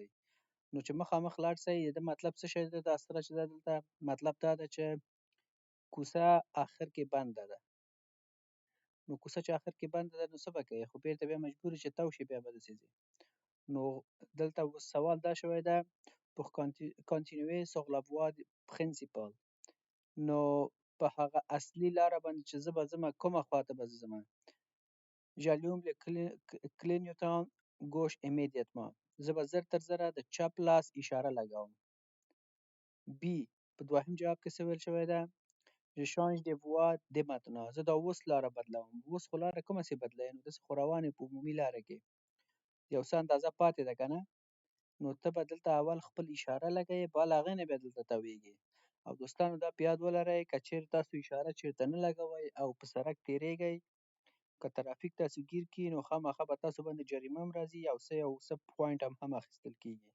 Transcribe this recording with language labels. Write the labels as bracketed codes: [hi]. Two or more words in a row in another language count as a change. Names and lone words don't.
[ps] نو چې مخامخ لاړ شئ، د ده مطلب څه شی ده، دا سره چې ده دلته مطلب دا ده چې کوڅه آخر کې بنده ده. نو کوڅه چې آخر کې بنده ده، نو څه به کوئ؟ خو بېرته بیا مجبور یې چې تاو شئ، بیا به داسې ځئ. نو دلته اوس سوال دا شوی ده [fr] pour continuer sur la voie principale. [ps] نو په هغه اصلي لاره باندې چې زه به ځمه، کومه خواته به زه ځمه. [fr] j'allume le clignotant gauche immédiatement. [ps] زه به زر تر زره د چپ لاس اشاره لګوم. بي په دوهم جواب کې څه ویل شوی ده؟ [fr] je change de voie dès maintenant. [ps] زه دا اوس لاره بدلوم. اوس خو لاره کومه سې بدلوې؟ نو داسې خو روان یې په عمومي لاره کې، یو څه اندازه پاتې ده که نه، نو ته به دلته اول خپل اشاره لګوې، بال هغې نه بیا دلته تاویږي. او دوستانو دا په یاد ولرئ، که چېرې تاسو اشاره چېرته نه لګوئ او په سړک تېرېږئ، که ترافیک تاسو ګیر کړي، نو خامخا به تاسو باندې جریمه هم راځي، یو څه پوینټ هم اخیستل کېږي.